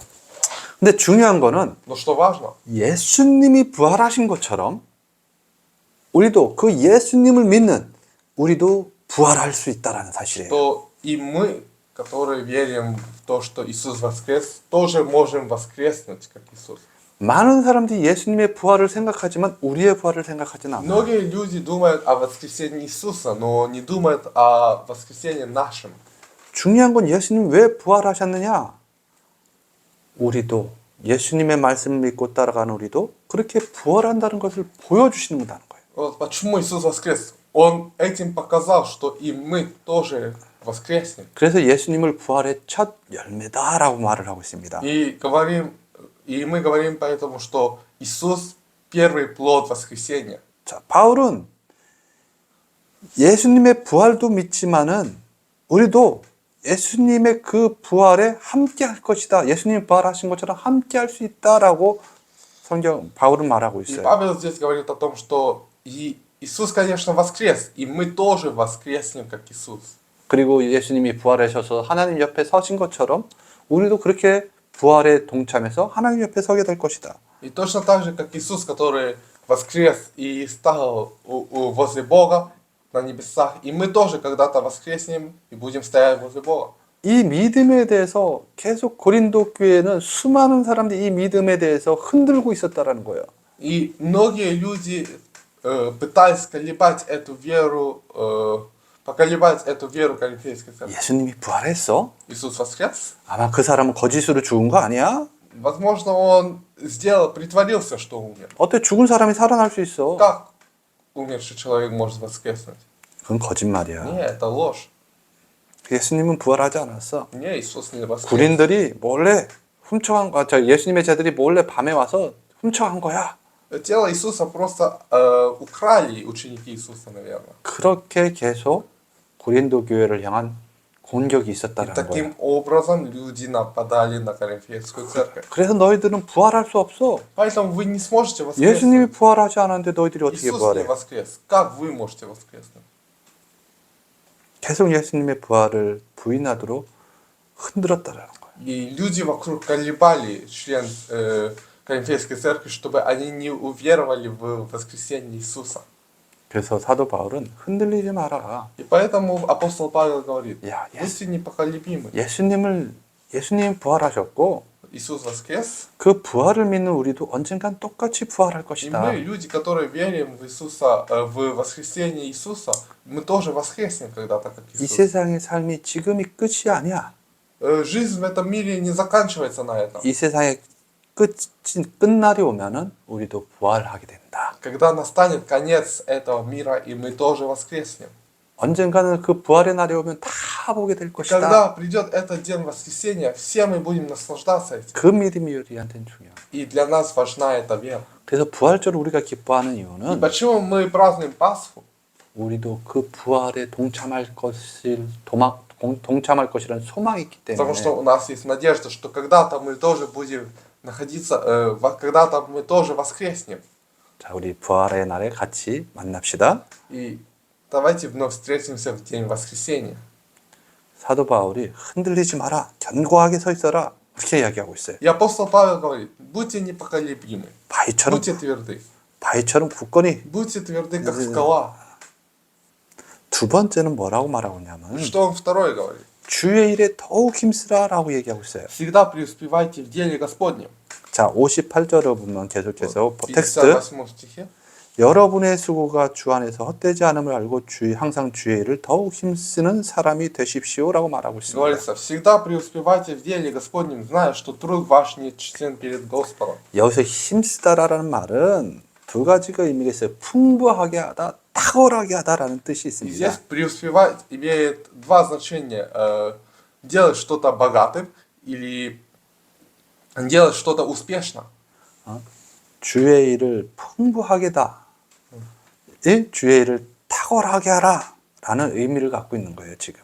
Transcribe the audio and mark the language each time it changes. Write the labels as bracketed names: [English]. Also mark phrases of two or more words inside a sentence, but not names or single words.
[Korean] 근데 중요한 거는 [Russian] Но что важно, [Korean] 예수님이 부활하신 것처럼 우리도 그 예수님을 믿는 우리도 부활할 수 있다라는 사실이에요. [Russian] то и мы, которые верим в то, что Иисус воскрес, тоже можем воскреснуть, как Иисус. [Korean] 많은 사람들이 예수님의 부활을 생각하지만 우리의 부활을 생각하지는 않아요. [Russian] Многие люди думают о воскресении Иисуса, но не думают о воскресении нашем. [Korean] 중요한 건 예수님 왜 부활하셨느냐? 우리도 예수님의 말씀을 믿고 따라가는 우리도 그렇게 부활한다는 것을 보여주시는다는 거예요. [Russian] Вот почему Иисус воскрес. Он этим показал, что и мы тоже воскреснем. [Korean] 그래서 예수님을 부활의 첫 열매다라고 말을 하고 있습니다. [Russian] И мы говорим поэтому, что Иисус первый плод воскресения. [Korean] 자, 바울은 예수님의 부활도 믿지만은 우리도 예수님의 그 부활에 함께 할 것이다. 예수님 부활하신 것처럼 함께 할 수 있다라고 바울은 말하고 [Russian] И [Korean] 있어요. [Russian] Павел здесь говорит о том, что Иисус, конечно, воскрес, и мы тоже воскреснем, как Иисус. [Korean] 그리고 예수님이 부활하셔서 하나님 옆에 서신 것처럼 우리도 그렇게 부활에 동참해서 하나님 옆에 서게 될 것이다. [Russian] И точно так же, как Иисус, который воскрес и стал возле Бога на небесах, и мы тоже когда-то воскреснем и будем стоять возле Бога. [Korean] 이 믿음에 대해서 계속 고린도 교회는 수많은 사람들이 이 믿음에 대해서 흔들고 있었다라는 거예요. [Russian] И многие люди пытались колебать эту веру, поколебать эту веру Коринфянской церкви. [Korean] 예수님이 부활했어? [Russian] Иисус воскрес? [Korean] 아마 그 사람은 거짓으로 죽은 거 아니야? [Russian] Возможно, он притворился, что умер. [Korean] 어때 죽은 사람이 살아날 수 있어? [Russian] Как умерший человек может воскреснуть? [Korean] 그건 거짓말이야. [Russian] Не, это ложь. [Korean] 예수님은 부활하지 않았어. [Russian] Не, Иисус не воскрес. [Korean] 군인들이 몰래 훔쳐간 거, 예수님의 제들이 몰래 밤에 와서 훔쳐간 거야. [Russian] Тело Иисуса просто украли ученики Иисуса, наверное. [Korean] 그렇게 계속 고린도 교회를 향한 공격이 [Russian] И [Korean] 있었다는 거야. [Russian] таким образом люди нападали на Коринфянскую церковь. [Korean] 그래서 너희들은 부활할 수 없어. [Russian] Поэтому вы не сможете [Korean] 예수님이 [Russian] воскреснуть. [Korean] 부활하지 않았는데 너희들이 어떻게 [Russian] Иисус не [Korean] 부활해? [Russian] воскрес. Как вы можете воскреснуть? [Korean] 계속 예수님의 부활을 부인하도록 흔들었다는 거야. [Russian] И люди вокруг колебали член Коринфянской церкви, чтобы они не уверовали в воскресение Иисуса. [Korean] 그래서 사도 바울은 흔들리지 마라. [Russian] И поэтому апостол Павел говорит, [Korean] 야, [Russian] будьте непоколебимы. [Korean] 예수님 부활하셨고 [Russian] Иисус воскрес, [Korean] 그 부활을 믿는 우리도 언젠간 똑같이 부활할 [Russian] и [Korean] 것이다. [Russian] мы, люди, которые верим в Иисуса, в воскресение Иисуса, мы тоже воскреснем когда-то, как [Korean] 이 [Russian] Иисус. [Korean] 세상의 삶이 지금이 끝이 아니야. [Russian] Жизнь в этом мире не заканчивается на этом. [Korean] 이 세상의 끝날이 오면은 우리도 부활하게 된다. [Russian] Когда настанет конец этого мира, и мы тоже воскреснем. [Korean] 언젠가는 그 부활의 날이 오면 다 보게 될 것이다. [Russian] Когда придет этот день воскресения, все мы будем наслаждаться этим. [Korean] 그 믿음이 우리한테는 중요해. [Russian] И для нас важна эта вера. [Korean] 그래서 부활절을 우리가 기뻐하는 [Russian] И [Korean] 이유는 [Russian] почему мы празднуем Пасху? [Korean] 우리도 그 부활에 동참할 것이라는 소망이 있기 [Russian] Потому что [Korean] 때문에 [Russian] у нас есть надежда, что когда-то мы тоже будем находиться, когда-то мы тоже воскреснем. [Korean] 자, 우리 부활의 날에 같이 만납시다. [Russian] И давайте вновь встретимся в день воскресения. [Korean] 사도 바울이 흔들리지 마라. 견고하게 서 있어라. 그렇게 이야기하고 있어요. [Russian] И апостол Павел говорит, будьте непоколебимы, [Korean] 바위처럼 [Russian] будьте тверды, [Korean] 굳건히. [Russian] будьте тверды, как скала. [Korean] 두 번째는 뭐라고 말하고 있냐면 [Russian] Что он второй говорит? [Korean] 주의 일에 더욱 힘쓰라라고 얘기하고 있어요. [Russian] Всегда преуспевайте в деле Господнем. [Korean] 자, 58절을 보면 계속해서 [Russian] В [Korean] 텍스트 [Russian] 58 стихе. [Korean] 여러분의 수고가 주 안에서 헛되지 않음을 알고 항상 주의 일을 더욱 힘쓰는 사람이 되십시오라고 말하고 있습니다. [Russian] Говорится, всегда преуспевайте в деле Господнем, зная, что труд ваш не чтен перед Господом. [Korean] 여기서 힘쓰다라는 말은 두 가지가 의미가 있어요. 풍부하게 하다, 탁월하게 하다라는 뜻이 [Russian] И [Korean] 있습니다. [Russian] здесь преуспевать имеет два значения. Делать что-то богатым или делать что-то успешно. [Korean] 주의 일을 풍부하게다. 주의 일을 탁월하게 하라라는 의미를 갖고 있는 거예요, 지금.